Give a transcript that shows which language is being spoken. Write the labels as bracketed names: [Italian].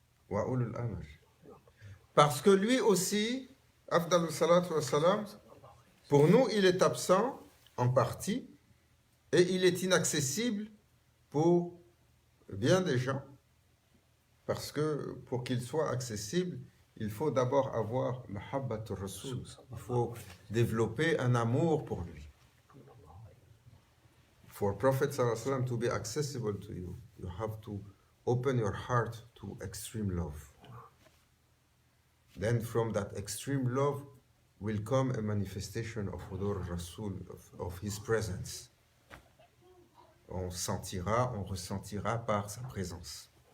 [French] Wa ulul amr. Parce que lui aussi, [Arabic] afdalu salatu wa salam, [French] pour nous, il est absent en partie et il est inaccessible pour bien des gens Parce que pour qu'il soit accessible, il faut d'abord avoir mahabbatur Rasul. Il faut développer un amour pour lui. [English] For Prophet sallallahu alaihi wasallam to be accessible to you, you have to open your heart to extreme love. Then from that extreme love will come a manifestation of Hudur Rasul, of his presence. [French] On sentira, on ressentira par sa présence.